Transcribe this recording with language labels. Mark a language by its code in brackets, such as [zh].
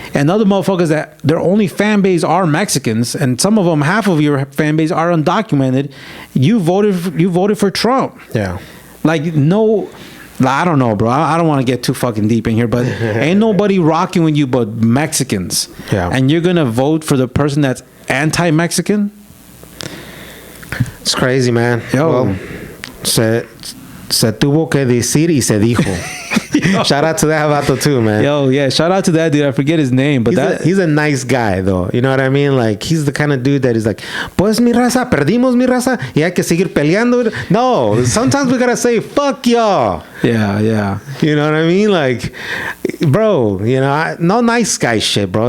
[en] And other motherfuckers that their only fan base are Mexicans, and some of them, half of your fan base are undocumented. You voted for Trump. Yeah. Like, no, I don't know, bro. I don't want to get too fucking deep in here, but ain't nobody rocking with you but Mexicans. Yeah. And you're gonna vote for the person that's anti-Mexican? It's crazy, man. Yo. Well, [es] se tuvo que decir y se dijo. [en] Shout out to that vato too, man. Yo, yeah, shout out to that dude. I forget his name, but He's a nice guy, though. You know what I mean? Like, he's the kind of dude that is like, [es] pues mi raza, perdimos mi raza, y hay que seguir peleando. [en] No, sometimes we gotta say, fuck y'all. yeah. You know what I mean? Like, bro, you know, no nice guy shit, bro.